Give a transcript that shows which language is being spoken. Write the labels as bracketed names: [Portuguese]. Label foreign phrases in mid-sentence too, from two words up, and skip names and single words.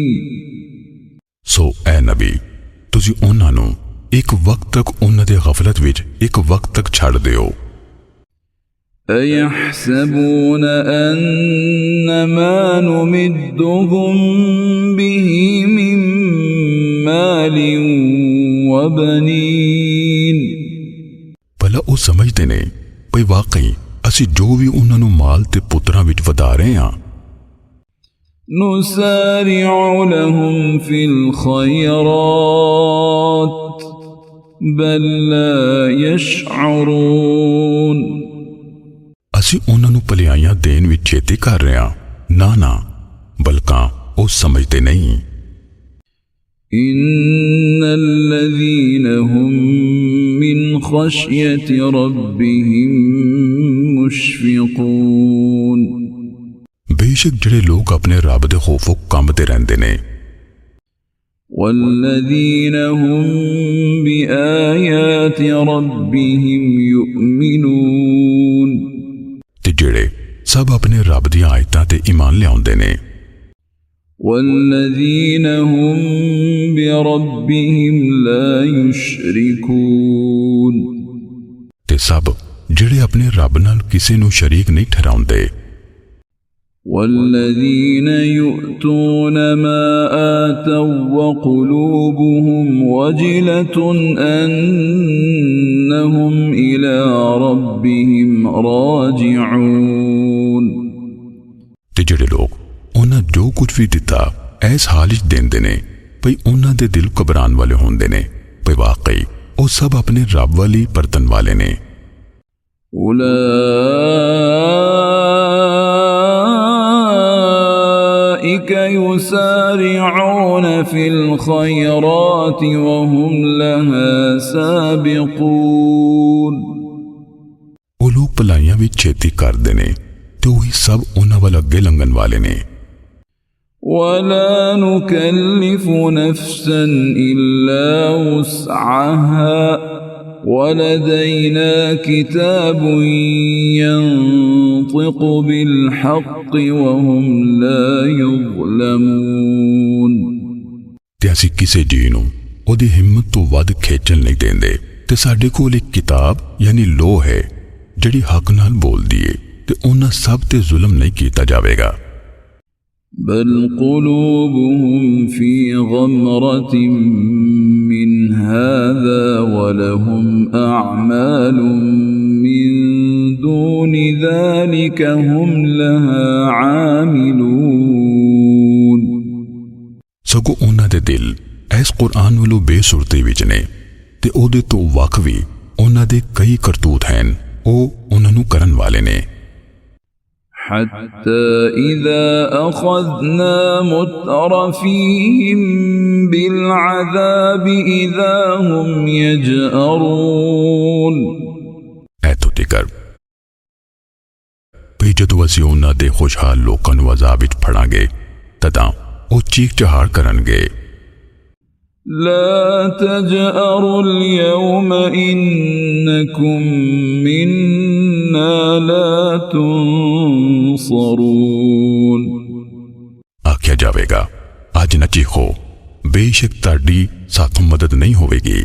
[Punjabi] ਸੋ ਐ ਨਬੀ ਤੁਸੀਂ ਉਨ੍ਹਾਂ ਨੂੰ ਇੱਕ ਵਕਤ ਤੱਕ ਉਨ੍ਹਾਂ ਦੇ ਗਫਲਤ ਵਿੱਚ ਇੱਕ ਵਕਤ ਤੱਕ ਛੱਡ ਦਿਓ। [Arabic] أيحسبون أنما نمدهم به من مال وبنين. [Punjabi] ਭਲਾ ਉਹ ਸਮਝਦੇ ਨੇ ਭਈ ਵਾਕਈ ਅਸੀਂ ਜੋ ਵੀ ਉਨ੍ਹਾਂ ਨੂੰ ਮਾਲ ਤੇ ਪੁੱਤਰਾਂ ਵਿੱਚ ਵਧਾ ਰਹੇ ਹਾਂ। [Arabic] نسارع لهم في الخيرات بل لا يشعرون. [Punjabi] ਅਸੀਂ ਉਨ੍ਹਾਂ ਨੂੰ ਭਲਾਈਆਂ ਦੇਣ ਵਿੱਚ ਛੇਤੀ ਕਰ ਰਹੇ ਹਾਂ, ਨਾ ਨਾ ਬਲਕਿ ਉਹ ਸਮਝਦੇ ਨਹੀਂ। [Arabic] إن الذين هم من خشية ربهم مشفقون. [Punjabi] ਬੇਸ਼ੱਕ ਜਿਹੜੇ ਲੋਕ ਆਪਣੇ ਰੱਬ ਦੇ ਖੌਫੋਂ ਕੰਬਦੇ ਰਹਿੰਦੇ ਨੇ। [Arabic] والذين هم بآيات ربهم يؤمنون. [Punjabi] ਤੇ ਜਿਹੜੇ ਸਭ ਆਪਣੇ ਰੱਬ ਦੀ ਆਇਤਾਂ ਤੇ ਈਮਾਨ ਲਿਆਉਂਦੇ ਨੇ। [Arabic] والذين هم بربهم لا يشركون. [Punjabi] ਤੇ ਸਭ ਜਿਹੜੇ ਆਪਣੇ ਰੱਬ ਨਾਲ ਕਿਸੇ ਨੂੰ ਸ਼ਰੀਕ ਨਹੀਂ ਠਹਿਰਾਉਂਦੇ। [Arabic] والذين يؤتون ما آتوا وقلوبهم وجلة أنهم إلى ربهم راجعون. [Punjabi] ਤੇ ਜਿਹੜੇ ਲੋਕ ਉਨ੍ਹਾਂ ਜੋ ਕੁਝ ਵੀ ਦਿੱਤਾ ਐਸ ਹਾਲ ਚ ਦੇਂਦੇ ਨੇ ਭਈ ਉਨ੍ਹਾਂ ਦੇ ਦਿਲ ਘਬਰਾਣ ਵਾਲੇ ਹੋਂਦੇ ਨੇ ਭਈ ਵਾਕਈ ਉਹ ਸਭ ਆਪਣੇ ਰੱਬ ਵਾਲੀ ਪਰਤਣ ਵਾਲੇ ਨੇ। [Arabic] أولئك يسارعون في الخيرات وهم لها سابقون. [Punjabi] ਉਹ ਲੋਕ ਭਲਾਈਆਂ ਵਿੱਚ ਛੇਤੀ ਕਰਦੇ ਨੇ ਤੇ ਵਹੀ ਸਭ ਉਨ੍ਹਾਂ ਵਲ ਅੱਗੇ ਲੰਘਣ ਵਾਲੇ ਨੇ। [Arabic] ولا نكلف نفسا إلا وسعها ولدينا كتاب ينطق بالحق وهم لا يظلمون. [Punjabi] ਤੇ ਅਸੀਂ ਕਿਸੇ ਜੀ ਨੂੰ ਓਦੀ ਹਿੰਮਤ ਤੋਂ ਵੱਧ ਖੇਚਣ ਨਹੀਂ ਦੇਂਦੇ ਤੇ ਸਾਡੇ ਕੋਲ ਇੱਕ ਕਿਤਾਬ ਯਾਨੀ ਲੋ ਹੈ ਜਿਹੜੀ ਹੱਕ ਨਾਲ ਬੋਲਦੀ ਹੈ ਤੇ ਉਨ੍ਹਾਂ ਸਭ ਤੇ ਜ਼ੁਲਮ ਨਹੀਂ ਕੀਤਾ ਜਾਵੇਗਾ। [Arabic] بل قلوبهم في غمرة من هذا ولهم أعمال من ذلك هم لها عاملون [Punjabi] ਸਗੋਂ ਉਹਨਾਂ ਦੇ ਦਿਲ ਇਸ ਕੁਰਾਨ ਵੱਲੋਂ ਬੇਸੁਰਤੀ ਵਿੱਚ ਨੇ ਤੇ ਉਹਦੇ ਤੋਂ ਵੱਖ ਵੀ ਉਹਨਾਂ ਦੇ ਕਈ ਕਰਤੂਤ ਹਨ ਉਹ ਉਹਨਾਂ ਨੂੰ ਕਰਨ ਵਾਲੇ ਨੇ [Arabic] حتى إذا أخذنا مترفيهم بالعذاب إذا هم يجأرون [Punjabi] ਇੱਥੋਂ ਤੱਕ ਵੀ ਜਦੋਂ ਅਸੀਂ ਉਹਨਾਂ ਦੇ ਖੁਸ਼ਹਾਲ ਲੋਕਾਂ ਨੂੰ ਅਜ਼ਾਬ ਵਿੱਚ ਫੜਾਂਗੇ ਤਦਾਂ ਉਹ ਚੀਖ ਚਹਾੜ ਕਰਨਗੇ [Arabic] لا تجأروا اليوم إنكم منا لا تنصرون [Punjabi] ਆਖਿਆ ਜਾਵੇਗਾ ਅੱਜ ਨਾ ਚੀਖੋ ਬੇਸ਼ੱਕ ਤੁਹਾਡੀ ਸਾਥੋਂ ਮਦਦ ਨਹੀਂ ਹੋਵੇਗੀ